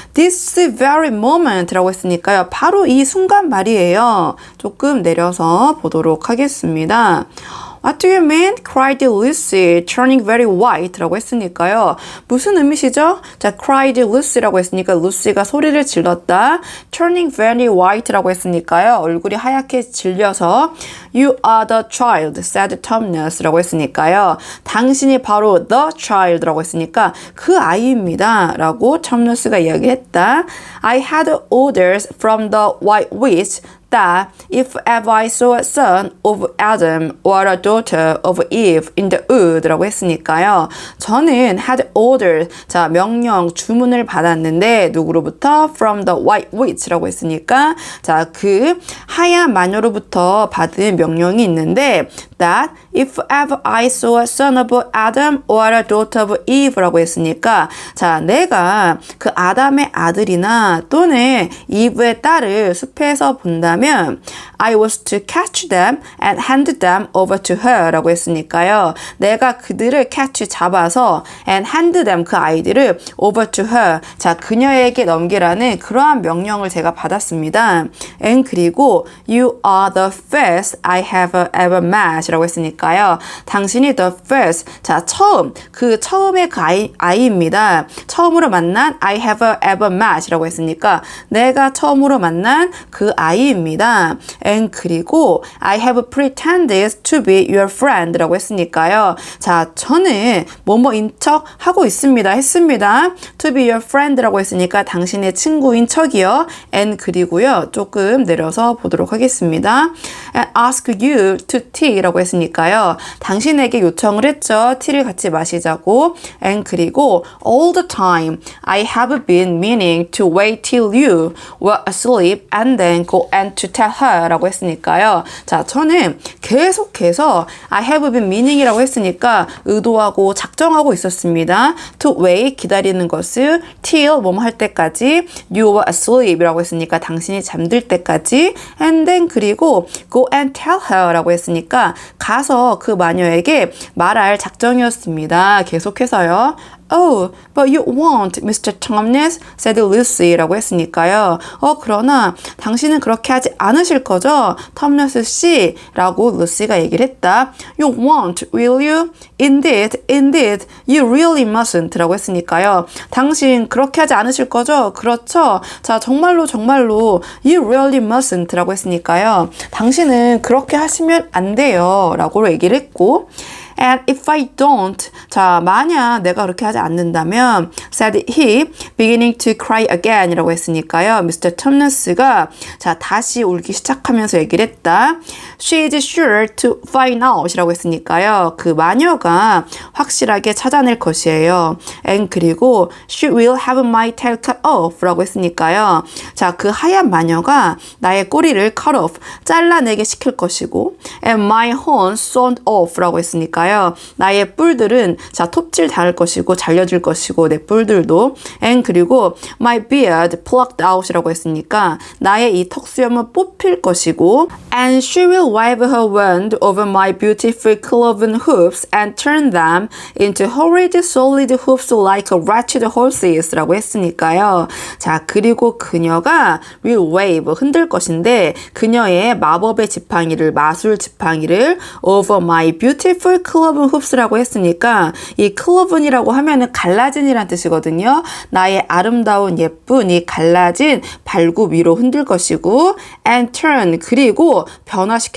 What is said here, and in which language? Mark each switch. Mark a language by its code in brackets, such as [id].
[en] This very moment [ko] 라고 했으니까요. 바로 이 순간 말이에요. 조금 내려서 보도록 하겠습니다. [en] What do you mean? cried Lucy, turning very white [ko] 라고 했으니까요. 무슨 의미시죠? 자, [en] cried Lucy [ko] 라고 했으니까 루시가 소리를 질렀다. [en] turning very white [ko] 라고 했으니까요. 얼굴이 하얗게 질려서 [en] You are the child, said Thomas [ko] 라고 했으니까요. 당신이 바로 [en] the child [ko] 라고 했으니까 그 아이입니다. 라고 톰너스가 이야기했다. [en] I had orders from the white witch that if ever I saw a son of Adam or a daughter of Eve in the wood [ko] 라고 했으니까요. 저는 [en] had order, [ko] 자 명령, 주문을 받았는데 누구로부터? [en] From the white witch [ko] 라고 했으니까 자 그 하얀 마녀로부터 받은 명령이 있는데 [en] that if ever I saw a son of Adam or a daughter of Eve [ko] 라고 했으니까 자 내가 그 아담의 아들이나 또는 이브의 딸을 숲에서 본다면 [en] I was to catch them and hand them over to her [ko] 라고 했으니까요. 내가 그들을 catch 잡아서 [en] and hand them [ko] 그 아이들을 [en] over to her [ko] 자 그녀에게 넘기라는 그러한 명령을 제가 받았습니다. [en] and [ko] 그리고 [en] you are the first I have ever met [ko] 라고 했으니까요. 당신이 [en] the first [ko] 자 처음 그 처음의 그 아이입니다. 처음으로 만난 [en] I have ever met [ko] 라고 했으니까 내가 처음으로 만난 그 아이입니다. [en] and [ko] 그리고 [en] I have pretended to be your friend [ko] 라고 했으니까요. 자 저는 뭐뭐인 척 하고 있습니다. 했습니다. [en] to be your friend [ko] 라고 했으니까 당신의 친구인 척이요. [en] and [ko] 그리고요. 조금 내려서 보도록 하겠습니다. [en] and ask you to tea [ko] 라고 했으니까요. 당신에게 요청을 했죠. 티를 같이 마시자고. [en] and [ko] 그리고 [en] all the time I have been meaning to wait till you were asleep and then go and to tell her [ko] 라고 했으니까요. 자, 저는 계속해서 [en] I have been meaning [ko] 이라고 했으니까 의도하고 작정하고 있었습니다. [en] to wait, [ko] 기다리는 것을 till, 뭐뭐 할 때까지 [en] you were asleep [ko] 이라고 했으니까 당신이 잠들 때까지 [en] and then [ko] 그리고 [en] go and tell her [ko] 라고 했으니까 가서 그 마녀에게 말할 작정이었습니다. 계속해서요. [en] Oh, but you won't, Mr. Thomas, said Lucy [ko] 라고 했으니까요. 그러나 당신은 그렇게 하지 않으실 거죠? 톰너스 씨 라고 루시가 얘기를 했다. [en] You won't, will you? Indeed, indeed, you really mustn't [ko] 라고 했으니까요. 당신 그렇게 하지 않으실 거죠? 그렇죠? 자, 정말로 정말로 [en] you really mustn't [ko] 라고 했으니까요. 당신은 그렇게 하시면 안 돼요 라고 얘기를 했고 [en] And if I don't, [ko] 자 만약 내가 그렇게 하지 않는다면 [en] said he, beginning to cry again [ko] 이라고 했으니까요. [en] Mr. [ko] 톰너스가 자 다시 울기 시작하면서 얘기를 했다. [en] She is sure to find out [ko] 이라고 했으니까요. 그 마녀가 확실하게 찾아낼 것이에요. [en] And [ko] 그리고 [en] she will have my tail cut off [ko] 라고 했으니까요. 자 그 하얀 마녀가 나의 꼬리를 cut off, 잘라내게 시킬 것이고 [en] and my horns sawn off [ko] 라고 했으니까요. 나의 뿔들은 자 톱질 닿을 것이고 잘려질 것이고 내 뿔들도 [en] and [ko] 그리고 [en] my beard plucked out [ko] 이라고 했으니까 나의 이 턱수염은 뽑힐 것이고 [en] and she will wipe her wand over my beautiful cloven hooves and turn them into horrid solid hooves like a wretched horses [ko] 라고 했으니까요. 자 그리고 그녀가 [en] will wave [ko] 흔들 것인데 그녀의 마법의 지팡이를 마술 지팡이를 [en] over my beautiful cloven hoofs [ko] 라고 했으니까 이 cloven이라고 하면은 갈라진이란 뜻이거든요. 나의 아름다운 예쁜 이 갈라진 발굽 위로 흔들 것이고 [en] and turn [ko] 그리고 변화시킬